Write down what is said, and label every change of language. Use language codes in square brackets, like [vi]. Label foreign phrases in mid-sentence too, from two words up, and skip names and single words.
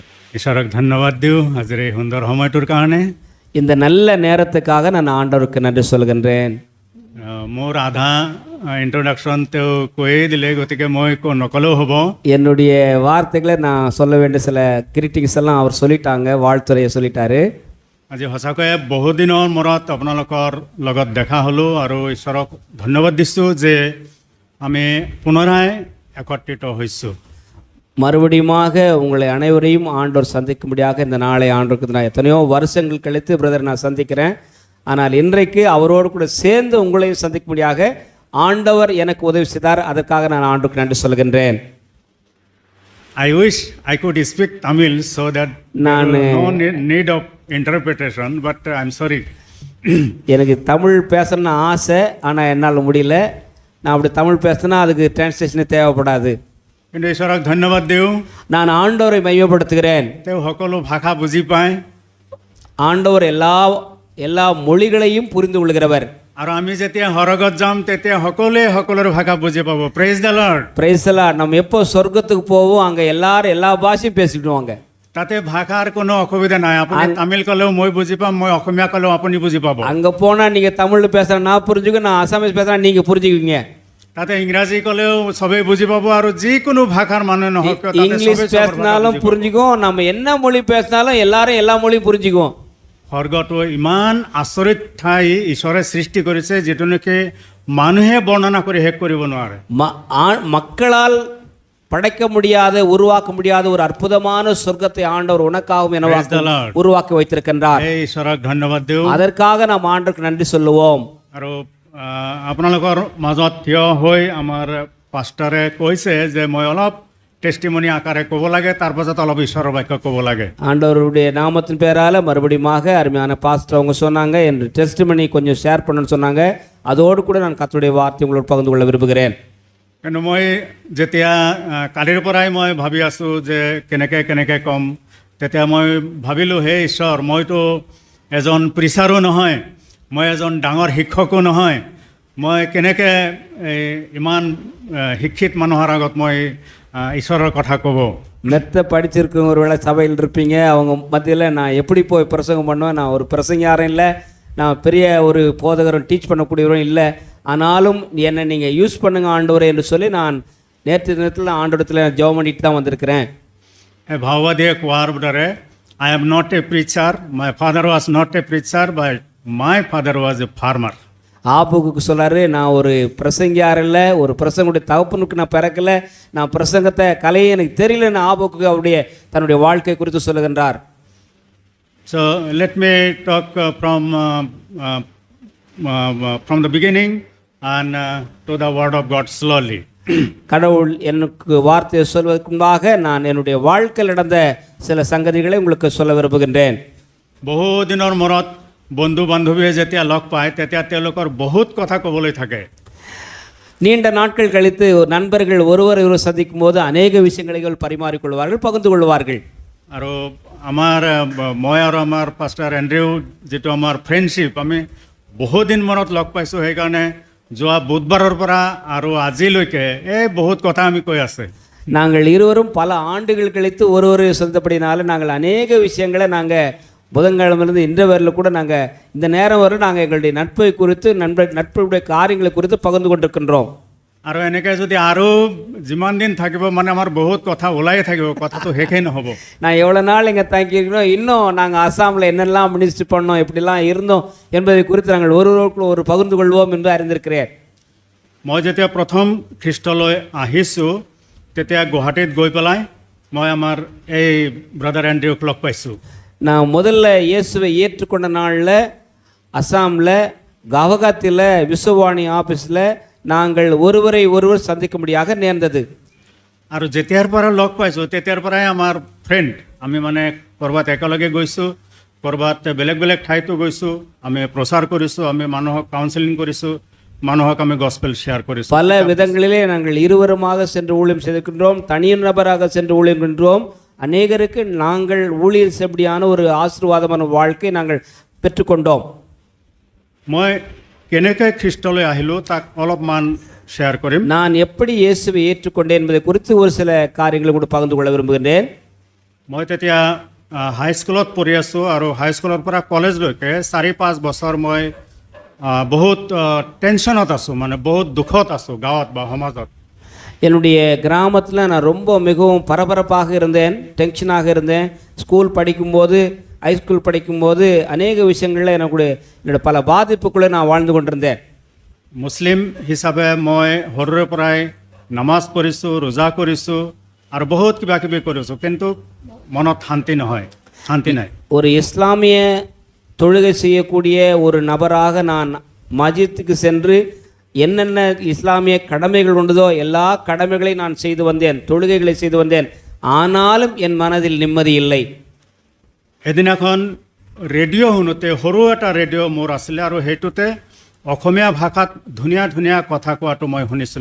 [as] ঈশ্বৰক ধন্যবাদ দিওঁ আজিৰ এই সুন্দৰ সময়টোৰ কাৰণে। [ta] இந்த நல்ல நேரத்துக்காக நான் ஆண்டவருக்கு நன்றி சொல்கின்றேன். [as] মোৰ আধা ইন্ট্ৰডাকশ্যন তেওঁ কৈয়ে দিলে, গতিকে মই নকলেও হ'ব। [ta] என்னுடைய வார்த்தைகளை நான் சொல்ல வேண்டிய சில கிரிட்டிக்ஸ் எல்லாம் அவர் சொல்லிட்டாங்க, வாழ்த்துறையை சொல்லிட்டாரு. [as] আজি সঁচাকৈয়ে বহুদিনৰ মূৰত আপোনালোকৰ লগত দেখা হ'লোঁ আৰু ঈশ্বৰক ধন্যবাদ দিছোঁ যে আমি পুনৰাই একত্ৰিত হৈছোঁ। [ta] மறுபடியுமாக உங்களை அனைவரையும் ஆண்டவர் சந்திக்கும்படியாக இந்த நாளை ஆண்டவருக்கு நான் எத்தனையோ வருஷங்கள் கழித்து பிரதர் நான் சந்திக்கிறேன். ஆனால் இன்றைக்கு அவரோடு கூட சேர்ந்து உங்களையும் சந்திக்கும்படியாக ஆண்டவர் எனக்கு உதவி செய்தார். அதற்காக நான் ஆண்டவருக்கு நன்றி சொல்கின்றேன். [en] I wish I could speak Tamil so that no need of interpretation, but I'm sorry. [ta] எனக்கு தமிழ் பேசணும்னு ஆசை, ஆனால் என்னால் முடியல. நான் அப்படி தமிழ் பேசினா அதுக்கு டிரான்ஸ்லேஷனே தேவைப்படாது. [as] কিন্তু ঈশ্বৰক ধন্যবাদ দিওঁ, [ta] நான் ஆண்டவரை மையப்படுத்துகிறேன். [as] তেওঁ সকলো ভাষা বুজি পায় [ta] ஆண்டவர் எல்லா மொழிகளையும் புரிந்து கொள்கிறவர். [as] আৰু আমি যেতিয়া সৰগত যাম তেতিয়া সকলোৱে সকলোৰে ভাষা বুজি পাব। [en] Praise the Lord. Praise the Lord. [ta] நம்ம எப்போ சொர்க்கத்துக்கு போவோம் அங்கே எல்லாரும் எல்லா பாஷையும் பேசிக்கிடுவாங்க. [as] তাতে ভাষাৰ কোনো অসুবিধা নাই। আপুনি তামিল ক'লেও মই বুজি পাম, মই অসমীয়া ক'লেও আপুনি বুজি পাব। [ta] அங்கே போனால் நீங்கள் தமிழில் பேசுகிறேன் நான் புரிஞ்சுக்க, நான் அசாமீஸ் பேசுகிறேன் நீங்கள் புரிஞ்சுக்குவீங்க. [as] তাতে ইংৰাজী ক'লেও সবেই বুজি পাব আৰু যিকোনো ভাষাৰ মানুহ নহওক [ta] இங்கிலீஷ் பேசினாலும் புரிஞ்சுக்குவோம், நம்ம என்ன மொழி பேசினாலும் எல்லாரும் எல்லா மொழியும் புரிஞ்சுக்குவோம். [as] স্বৰ্গটো ইমান আচৰিত ঠাই ঈশ্বৰে সৃষ্টি কৰিছে যিটো নেকি মানুহে বৰ্ণনা কৰি শেষ কৰিব নোৱাৰে। [ta] மக்களால் படைக்க முடியாத, உருவாக்க முடியாத ஒரு அற்புதமான சொர்க்கத்தை ஆண்டவர் உனக்காகவும் எனவாகவும் உருவாக்கி வைத்திருக்கின்றார். [as] ঈশ্বৰক ধন্যবাদ দিওঁ। [ta] அதற்காக நாம் ஆண்டவருக்கு நன்றி சொல்லுவோம். [as] আৰু আপোনালোকৰ মাজত থিয় হৈ আমাৰ পাষ্টাৰে কৈছে যে মই অলপ টেষ্টিমনি আকাৰে ক'ব লাগে, তাৰ পাছত অলপ ঈশ্বৰৰ বাক্য ক'ব লাগে। [ta] ஆண்டவருடைய நாமத்தின் பேரால் மறுபடியுமாக அருமையான பாஸ்டர் அவங்க சொன்னாங்க, என் டெஸ்டிமனி கொஞ்சம் ஷேர் பண்ணணும்னு சொன்னாங்க. அதோடு கூட நான் கர்த்தருடைய வார்த்தை உங்களோடு பகிர்ந்து கொள்ள விரும்புகிறேன். [as] কিন্তু মই যেতিয়া কালিৰ পৰাই মই ভাবি আছোঁ যে কেনেকৈ ক'ম, তেতিয়া মই ভাবিলোঁ হে ঈশ্বৰ, মইতো এজন প্ৰিচাৰো নহয়, মই এজন ডাঙৰ শিক্ষকো নহয়, মই কেনেকৈ ইমান শিক্ষিত মানুহৰ আগত মই ஈஸ்வரர் কথা ক'ব। [ta] மெத்த படிச்சிருக்கவங்க ஒரு வேளை சபையில் இருப்பீங்க, அவங்க மத்தியில் நான் எப்படி போய் பிரசங்கம் பண்ணுவேன்? நான் ஒரு பிரசங்காரம் இல்லை, நான் பெரிய ஒரு போதகரும் டீச் பண்ணக்கூடியவரும் இல்லை. ஆனாலும் என்னை நீங்கள் யூஸ் பண்ணுங்க ஆண்டவரே என்று சொல்லி நான் நேற்று தினத்தில் ஆண்டவரத்தில் ஜெபம் பண்ணிட்டு தான் வந்திருக்கிறேன். [as] ভাওবাদীয়ে কোৱাৰ দৰে [en] I am not a preacher, my father was not a preacher, but my father was a farmer. [ta] ஆபுக்கு சொல்லாரு, நான் ஒரு பிரசங்கியார் இல்லை, ஒரு பிரசங்குடைய தகப்பனுக்கு நான் பிறக்கலை, நான் பிரசங்கத்தை கலையை எனக்கு தெரியலன்னு ஆபுக்கு அவருடைய தன்னுடைய வாழ்க்கை குறித்து சொல்லுகின்றார். [en] So let me talk from the beginning and to the word of God slowly. [ta] கடவுள் எனக்கு வார்த்தையை சொல்வதற்கு முன்பாக நான் என்னுடைய வாழ்க்கையில் நடந்த சில சங்கதிகளை உங்களுக்கு சொல்ல விரும்புகின்றேன். [as] বহুদিনৰ মূৰত বন্ধু বান্ধৱীয়ে যেতিয়া লগ পায় তেতিয়া তেওঁলোকৰ বহুত কথা ক'বলৈ থাকে। [ta] நீண்ட நாட்கள் கழித்து நண்பர்கள் ஒருவரை சந்திக்கும் போது அநேக விஷயங்களை பரிமாறிக்கொள்வார்கள், பகிர்ந்து கொள்வார்கள். [as] আৰু মই আৰু আমাৰ পাষ্টাৰ এণ্ড্ৰিউ যিটো আমাৰ ফ্ৰেণ্ডশ্বিপ, আমি বহুদিন মূৰত লগ পাইছোঁ। সেইকাৰণে যোৱা বুধবাৰৰ পৰা আৰু আজিলৈকে বহুত কথা আমি কৈ আছে। [ta] நாங்கள் இருவரும் பல ஆண்டுகள் கழித்து ஒருவரை சந்தித்தபடினால நாங்கள் அநேக விஷயங்களை நாங்கள் புதன்கிழமையிலிருந்து இன்று வரையில் கூட நாங்கள் இந்த நேரம் வரை நாங்கள் எங்களுடைய நட்பை குறித்து நட்புடைய காரியங்களை குறித்து பகிர்ந்து கொண்டிருக்கின்றோம். [as] আৰু এনেকৈ যদি আৰু যিমান দিন থাকিব মানে আমাৰ বহুত কথা ওলাই থাকিব, কথাটো শেষেই নহ'ব। [ta] நான் எவ்வளோ நாள் இங்கே தங்கியிருக்கணும், இன்னும் நாங்கள் அசாமில் என்னெல்லாம் மினிஸ்ட்ரி பண்ணோம், எப்படிலாம் இருந்தோம் என்பதை குறித்து நாங்கள் ஒருவருக்குள்ள ஒரு பகிர்ந்து கொள்வோம் என்று அறிந்திருக்கிறேன். [as] মই যেতিয়া প্ৰথম খ্ৰীষ্টলৈ আহিছোঁ তেতিয়া গুৱাহাটীত গৈ পেলাই মই আমাৰ এই ব্ৰাদাৰ এণ্ড্ৰিউক লগ পাইছোঁ। [ta] நான் முதல்ல இயேசுவை ஏற்றுக்கொண்ட நாளில் அசாமில் கவகாத்தில் விஸ்வவாணி ஆஃபீஸில் நாங்கள் ஒருவரை ஒருவர் சந்திக்கும்படியாக நேர்ந்தது. [as] আৰু যেতিয়াৰ পৰা লগ পাইছোঁ তেতিয়াৰ পৰাই আমাৰ ফ্ৰেণ্ড। আমি মানে ক'ৰবাত একেলগে গৈছোঁ, ক'ৰবাত বেলেগ বেলেগ ঠাইতো গৈছোঁ, আমি প্ৰচাৰ কৰিছোঁ, আমি মানুহক কাউন্সেলিং কৰিছোঁ, মানুহক আমি গস্পেল ஷேர் কৰিছোঁ। [ta] பல விதங்களிலே நாங்கள் இருவருமாக சென்று ஊழியம் செய்திருக்கின்றோம், தனிநபராக சென்று ஊழியம் சென்றோம். அநேகருக்கு நாங்கள் ஊழியர் செய்யப்படியான ஒரு ஆசீர்வாதமான வாழ்க்கை நாங்கள் பெற்றுக்கொண்டோம். [as] মই কেনেকৈ খ্ৰীষ্টলৈ আহিলোঁ তাক অলপমান ஷேர் কৰিম। [ta] நான் எப்படி இயேசுவை ஏற்றுக்கொண்டேன் என்பதை குறித்து ஒரு சில காரியங்களை கூட பகிர்ந்து கொள்ள விரும்புகின்றேன். [as] মই তেতিয়া হাইস্কুলত পঢ়ি আছোঁ আৰু হাইস্কুলৰ পৰা কলেজলৈকে 4-5 বছৰ মই বহুত টেনশ্যনত আছোঁ, মানে বহুত দুখত আছোঁ গাঁৱত বা সমাজত। [ta] என்னுடைய கிராமத்தில் நான் ரொம்ப மிகவும் பரபரப்பாக இருந்தேன், டென்ஷனாக இருந்தேன். ஸ்கூல் படிக்கும்போது, ஹைஸ்கூல் படிக்கும்போது அநேக விஷயங்களில் என்னோட பல பாதிப்புக்குள்ளே நான் வாழ்ந்து கொண்டிருந்தேன். [as] মুছলিম হিচাপে মই সৰুৰে পৰাই নামাজ পঢ়িছোঁ, ৰোজা কৰিছোঁ আৰু বহুত কিবা কিবি কৰিছোঁ, কিন্তু মনত শান্তি নহয়, শান্তি নাই. [ta] ஒரு இஸ்லாமிய தொழுகை செய்யக்கூடிய ஒரு நபராக நான் மஸ்ஜித்துக்கு சென்று என்னென்ன இஸ்லாமிய கடமைகள் உண்டதோ எல்லா கடமைகளையும் நான் செய்து வந்தேன், தொழுகைகளை செய்து வந்தேன். ஆனாலும் என் மனதில் நிம்மதி இல்லை. [as] এদিনাখন ৰেডিঅ' শুনোতে, সৰু এটা ৰেডিঅ' মোৰ আছিলে আৰু সেইটোতে অসমীয়া ভাষাত ধুনীয়া ধুনীয়া কথা কোৱাটো মই শুনিছিলোঁ.